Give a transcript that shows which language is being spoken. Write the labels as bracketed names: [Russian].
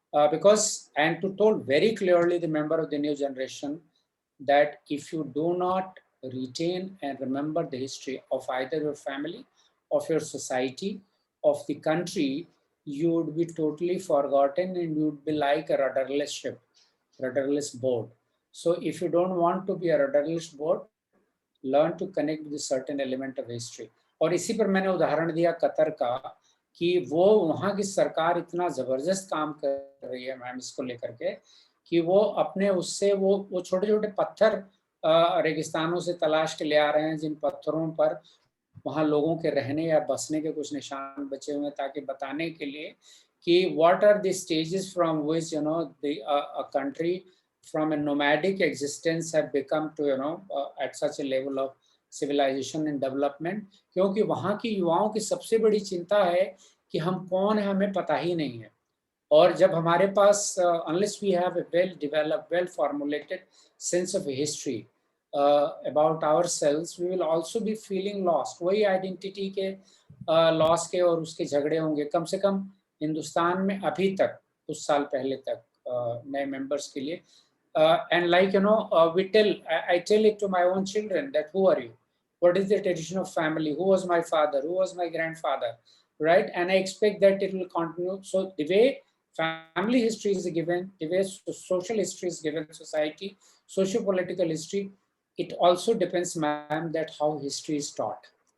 [English] Because, and to told very clearly the member of the new generation, that if you do not retain and remember the history of either your family, of your society, of the country, you would be totally forgotten and you would be like a rudderless ship, rudderless boat. So if you don't want to be a rudderless boat, learn to connect with a certain element of history. [Hindi] और इसी पर मैंने उदाहरण दिया Qatar का, कि वो वहाँ की सरकार इतना ज़बरदस्त काम कर रही है मैम इसको लेकर के, कि वो अपने उससे वो छोटे छोटे पत्थर रेगिस्तानों से तलाश के ले आ रहे हैं, जिन पत्थरों पर वहाँ लोगों के रहने या बसने के कुछ निशान बचे हुए हैं, ताकि बताने के लिए कि [English] what are the stages from which a country from a nomadic existence have become to at such a level of civilization and development. [Hindi] क्योंकि वहाँ की युवाओं की सबसे बड़ी चिंता है कि हम कौन है हमें पता ही नहीं है, और जब हमारे पास [English] unless we have a well developed, well formulated sense of history about ourselves, we will also be feeling lost. [Hindi] वही identity के loss के और उसके झगड़े होंगे. कम से कम हिंदुस्तान में अभी तक, कुछ साल पहले तक नए members के लिए, [English] and like I tell it to my own children that who are you, what is the tradition of family, who was my father, who was my grandfather, right? And I expect that it will continue. So the way family history is given, the way social history is given, society, socio-political history, it also depends, ma'am, that how history is taught.